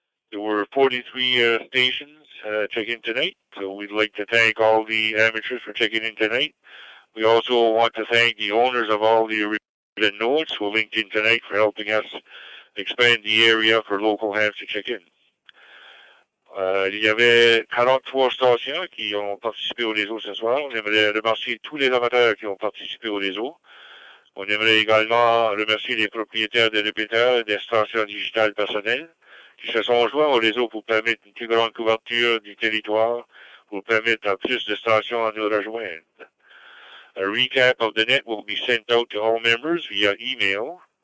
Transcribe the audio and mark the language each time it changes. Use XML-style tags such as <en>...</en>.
<en>There were 43 stations checking tonight, so we'd like to thank all the amateurs for checking in tonight. We also want to thank the owners of all the written notes who linked in tonight for helping us expand the area for local hams to check in.</en> <fr>Il y avait 43 stations qui ont participé au réseau ce soir. On aimerait remercier tous les amateurs qui ont participé au réseau. On aimerait également remercier les propriétaires des répéteurs et des stations digitales personnelles qui se sont joints au réseau pour permettre une plus grande couverture du territoire, pour permettre à plus de stations à nous rejoindre.</fr> <en>A recap of the net will be sent out to all members via email.</en>